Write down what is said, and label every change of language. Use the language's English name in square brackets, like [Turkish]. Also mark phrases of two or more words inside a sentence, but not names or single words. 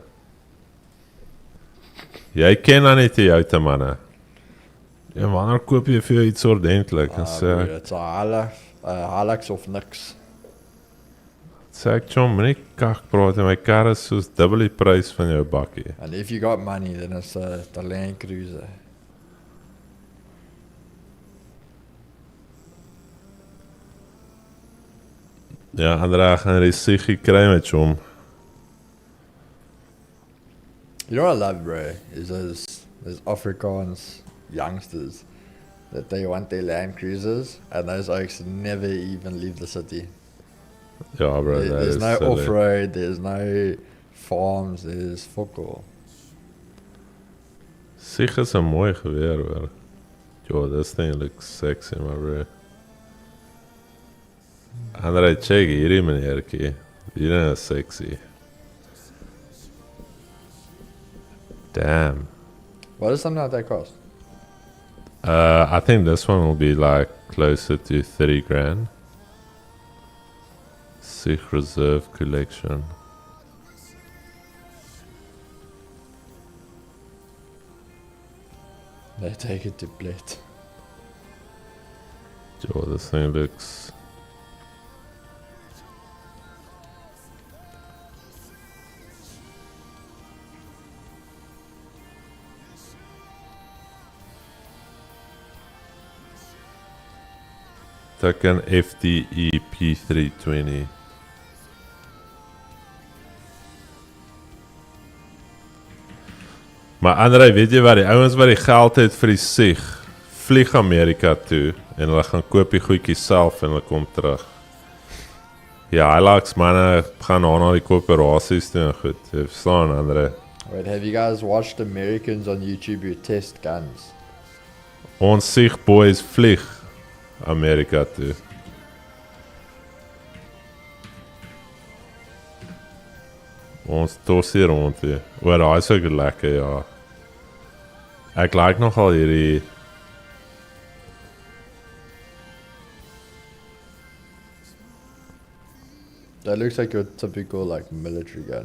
[Afrikaans] Jy ken dan die Toyota manne. En wanneer koop je vir jou iets ordentlik? En sê ek, Dit's 'n Hilux of niks. John, moenie kak praat en my kar is soos dubbel die prys van jou bakkie. [English] And if you got money, then it's the Land Cruiser. [Afrikaans] Ja, Andrea gaan resiggie kry met hom. [English] You know what I love, bro? Is those Afrikaans youngsters that they want their Land Cruisers, and those oaks never even leave the city. [Afrikaans] Ja, bro, dat [English] There's is no silly. off-road, there's no farms, there's fuck all. [Afrikaans] Sig is 'n mooi geweer, hoor. [English] Yo, this thing looks sexy, my bro. [Afrikaans] Andrea, check hierdie meneertjie. Hierdie is sexy. Damn. [English] What does something like that cost? I think this one will be like closer to 30 grand. Sig Reserve Collection. They take it to plate. Yo, this thing looks... [Afrikaans] Tik een FDE P320. Maar André, weet jy wat, die ouens wat die geld het vir die sig, vlieg Amerika toe en hulle gaan koop die goedjies self en hulle kom terug. Ja, Hilux manne gaan na die koöperasies toe en goed. Jy verstaan, André. [English] Wait, have you guys watched Americans on YouTube who test guns? [Afrikaans] Ons sig boys vlieg Amerika toe. Ons tos hier rond hier. Oor daai is ook lekker, ja. Ek like nogal hierdie... [English] That looks like your typical like military gun.